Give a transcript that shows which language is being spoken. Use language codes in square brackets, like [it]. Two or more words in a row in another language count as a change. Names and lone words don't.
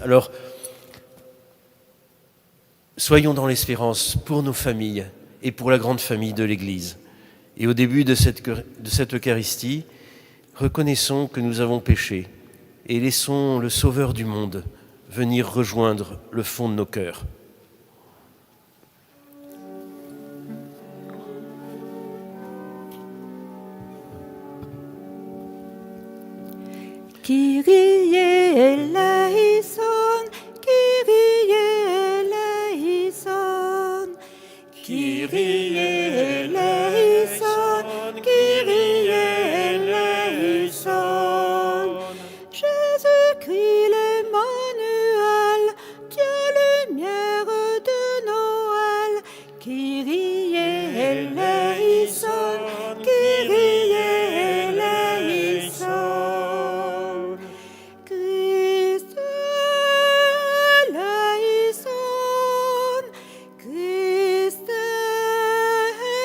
[fr] Alors, soyons dans l'espérance pour nos familles et pour la grande famille de l'Église. Et au début de cette Eucharistie, reconnaissons que nous avons péché et laissons le Sauveur du monde venir rejoindre le fond de nos cœurs. [el] Kyrie eleison, Kyrie eleison, Kyrie eleison, Kyrie eleison. [fr] Jésus-Christ l'Emmanuel, Dieu lumière de Noël, [el] Kyrie eleison, Kyrie eleison. Christ eleison, Christ